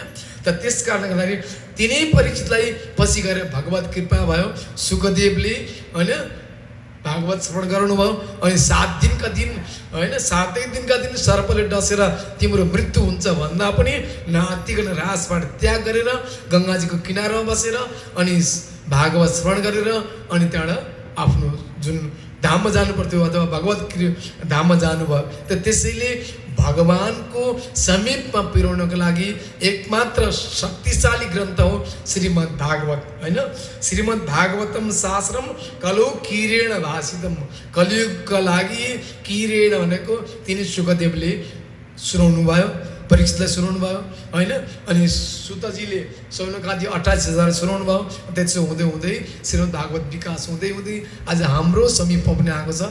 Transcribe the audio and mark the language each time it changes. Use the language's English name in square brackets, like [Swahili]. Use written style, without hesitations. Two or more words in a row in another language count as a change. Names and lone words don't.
[Nepali] त त्यस कारणले गर्दाखेरि तिनै परीक्षितलाई पछि गएर भगवत कृपा भयो, सुखदेवले होइन भागवत श्रवण गराउनुभयो अनि 7 दिनका दिन होइन 7 दिनका दिन सर्पले डसेर तिम्रो मृत्यु हुन्छ भन्दा पनि नआत्तिकन रासबाट त्याग गरेर गङ्गाजीको किनारमा बसेर अनि भागवत श्रवण गरेर अनि त्यहाँबाट आफ्नो जुन धाममा जानु पर्थ्यो अथवा भगवत धाममा जानुभयो। त त्यसैले भगवानको समीपमा पुर्याउनको लागि एकमात्र शक्तिशाली ग्रन्थ हो श्रीमद् भागवत होइन। [Sanskrit] श्रीमद् भागवतम शास्त्रम कलौ किरेण भाषितम, [Nepali] कलियुगका लागि किरेण भनेको तिनी सुखदेवले सुनाउनु भयो, परीक्षितलाई सुनाउनु भयो होइन। अनि सुतजीले सौनकादि 28,000 सुनाउनु भयो। त्यसो हुँदै हुँदै श्रीमद् भागवत विकास हुँदै हुँदै आज हाम्रो समीपमा पनि आएको छ।